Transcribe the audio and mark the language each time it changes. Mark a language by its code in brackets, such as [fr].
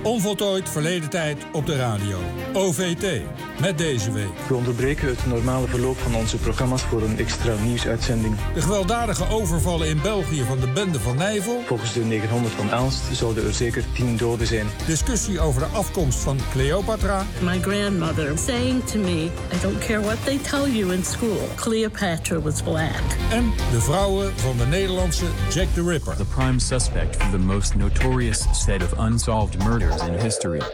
[nl] Onvoltooid verleden tijd op de radio. OVT. Met deze week. We onderbreken het normale verloop van onze programma's voor een extra nieuwsuitzending. De gewelddadige overvallen in België van de bende van Nijvel. Volgens de 900 van Aalst zouden er zeker 10 doden zijn. Discussie over de afkomst van Cleopatra. [en] My grandmother saying to me, I don't care what they tell you in school, Cleopatra was black. [nl] En de vrouwen van de Nederlandse Jack the Ripper. [en] The prime suspect for the most notorious set of unsolved murders in history.